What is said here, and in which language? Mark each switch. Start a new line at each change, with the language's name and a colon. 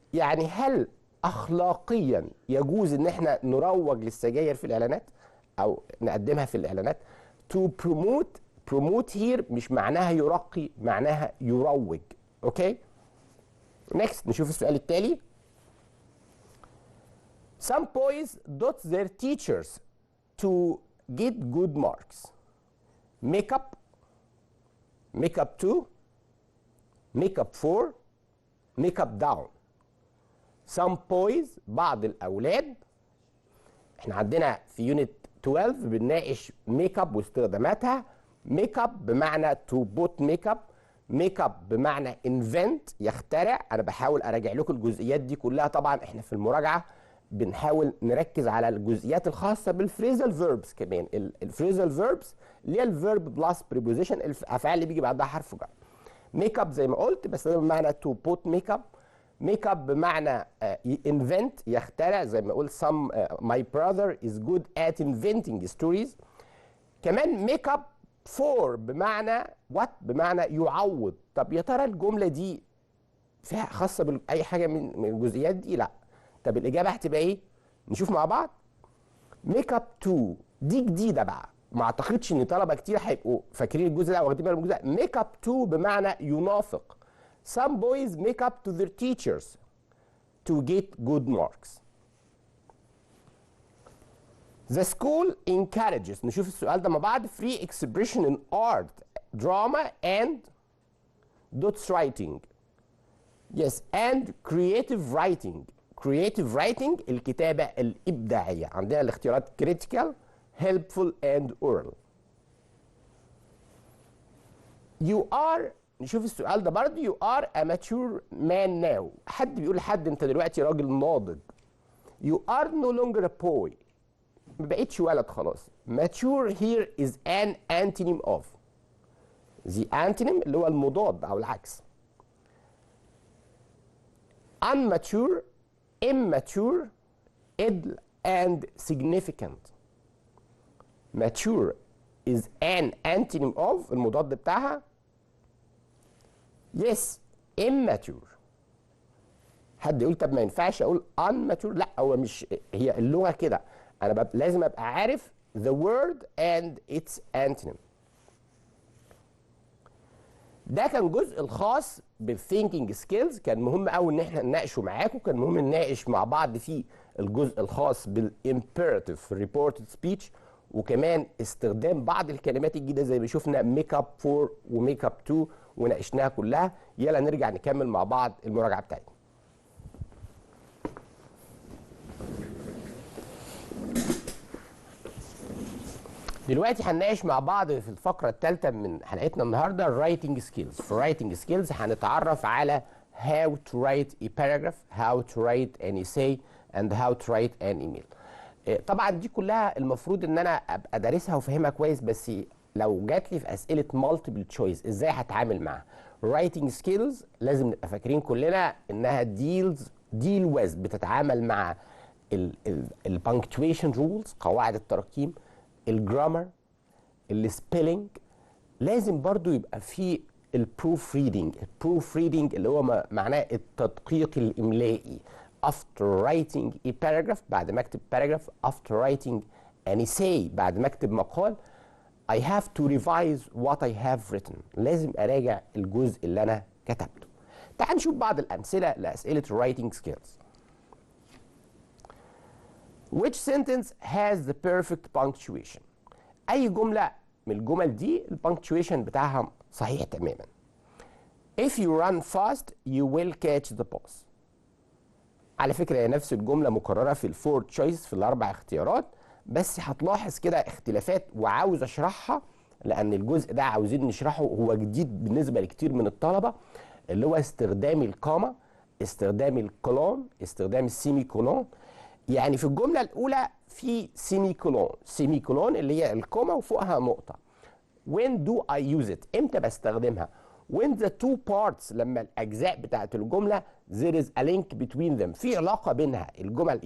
Arabic: يعني هل اخلاقيا يجوز ان احنا نروج للسجاير في الاعلانات او نقدمها في الاعلانات؟
English: To promote here
Arabic: مش معناها يرقي معناها يروج. اوكي. نيكست نشوف السؤال التالي.
English: Some boys dot their teachers to get good marks. Make up to make up for make up down. some boys
Arabic: بعض الأولاد. احنا عندنا في يونت 12 بنناقش ميك اب واستخداماتها. ميك اب بمعنى تو بوت ميك اب، ميك اب بمعنى انفنت يخترع. انا بحاول اراجع لكم الجزئيات دي كلها، طبعا احنا في المراجعه بنحاول نركز على الجزئيات الخاصه بالفريزال فيربس كمان. الفريزال فيربس اللي هي الفيرب بلس بريبوزيشن، الافعال اللي بيجي بعدها حرف جر. ميك اب زي ما قلت بس ده بمعنى تو بوت ميك اب. ميك اب بمعنى انفنت يخترع، زي ما اقول
English: some my brother is good at inventing stories.
Arabic: كمان ميك اب فور بمعنى وات، بمعنى يعوض. طب يا ترى الجمله دي فيها خاصه باي حاجه من الجزئيات دي؟ لا. طب الاجابه هتبقى ايه؟ نشوف مع بعض. ميك اب تو دي جديده بقى، ما اعتقدش ان طلبه كتير هيبقوا فاكرين الجزء ده او واخدين بالهم من الجزء ده. ميك اب تو بمعنى ينافق.
English: Some boys make up to their teachers to get good marks. The school encourages،
Arabic: نشوف السؤال ده مع بعض.
English: free expression in art, drama and dots writing. Yes, and creative writing. creative writing
Arabic: الكتابة الإبداعية. عندنا الاختيارات
English: critical, helpful and oral. You are،
Arabic: نشوف السؤال ده برضه.
English: you are a mature man now.
Arabic: حد بيقول لحد انت دلوقتي راجل ناضج.
English: you are no longer a boy.
Arabic: ما بقتش ولد خلاص.
English: mature here is an antonym of. the antonym
Arabic: اللي هو المضاد او العكس.
English: unmature, immature, idle and significant. mature is an antonym of
Arabic: المضاد بتاعها.
English: yes, immature.
Arabic: حد يقول طب ما ينفعش اقول unmature؟ لا، هو مش هي اللغه كده. انا لازم ابقى عارف
English: the word and its antonym.
Arabic: ده كان جزء الخاص بالثينكينج سكيلز، كان مهم قوي ان احنا نناقشه معاكم. كان مهم نناقش مع بعض فيه الجزء الخاص بالامبيراتيف في الريبورتد سبيتش، وكمان استخدام بعض الكلمات الجديده زي ما شفنا ميك اب فور وميك اب تو وناقشناها كلها. يلا نرجع نكمل مع بعض المراجعه بتاعتنا. دلوقتي هنناقش مع بعض في الفقره الثالثه من حلقتنا النهارده الرايتنج سكيلز. في الرايتنج سكيلز هنتعرف على
English: how to write a paragraph, how to write an essay and how to write an email.
Arabic: طبعا دي كلها المفروض ان انا ابقى دارسها وفاهمها كويس، بس لو جات لي في اسئله مالتيبل تشويس ازاي هتعامل معاها؟ رايتنج سكيلز لازم نبقى فاكرين كلنا انها ديل ويز، بتتعامل مع البانكتويشن رولز، قواعد التراكيب، الجرامر، السبيلنج. لازم برضو يبقى في البروف ريدنج. البروف ريدنج اللي هو معناه التدقيق الاملائي.
English: after writing a paragraph،
Arabic: بعد ما اكتب
English: paragraph. after writing an essay،
Arabic: بعد ما اكتب مقال.
English: I have to revise what I have written،
Arabic: لازم اراجع الجزء اللي انا كتبته. تعال نشوف بعض الامثله لاسئله writing skills.
English: Which sentence has the perfect punctuation؟
Arabic: أي جملة من الجمل دي البانكتويشن بتاعها صحيح تماما.
English: If you run fast you will catch the bus.
Arabic: على فكرة هي نفس الجملة مكررة في الفور تشويس في الأربع اختيارات، بس هتلاحظ كده اختلافات وعاوز أشرحها لأن الجزء ده عاوزين نشرحه، هو جديد بالنسبة لكتير من الطلبة، اللي هو استخدام الكاما، استخدام الكولون، استخدام السيمي كولون. يعني في الجملة الأولى في سيمي كولون، سيمي كولون اللي هي الكوما وفوقها نقطة.
English: When do I use it؟
Arabic: إمتى بستخدمها؟
English: When the two parts،
Arabic: لما الأجزاء بتاعت الجملة
English: there is a link between them،
Arabic: في علاقة بينها الجمل.